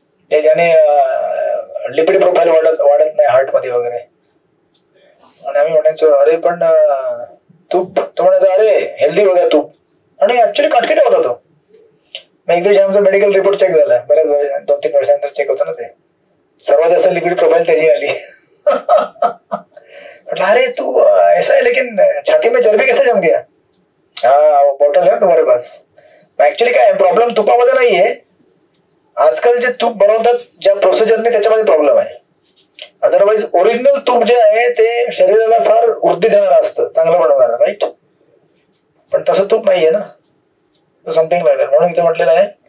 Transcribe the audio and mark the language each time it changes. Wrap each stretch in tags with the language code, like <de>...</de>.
<mr>ते ज्याने lipid profile वाढत नाही हार्ट मध्ये वगैरे. आणि आम्ही म्हणायचो अरे पण तूप, तो म्हणायचं अरे हेल्दी वगैरे तूप. आणि ऍक्च्युअली काटकिटा होता तो. मग एक दिवशी आमचा मेडिकल रिपोर्ट चेक झाला, बऱ्याच 2-3 वर्षानंतर चेक होता ना, ते सर्वात जास्त लिपिड प्रोफाईल त्याची आली.</mr> <hi>म्हटलं अरे तू ऐसा है लेकिन छाती में चरबी कैसे जम गया? हाँ बॉटल है तुम्हारे पास.</hi> <mr>ऍक्च्युअली काय प्रॉब्लेम तुपामध्ये नाहीये, आजकाल जे तूप बनवतात ज्या प्रोसिजरने त्याच्यामध्ये प्रॉब्लेम आहे. अदरवाईज ओरिजिनल तूप जे आहे ते शरीराला फार वृद्धी देणारं असतं, चांगलं बनवणारं. राईट. पण तसं तूप नाहीये ना,</mr> <en>Something like that.</en> <mr>म्हणून इथे म्हटलेलं आहे</mr>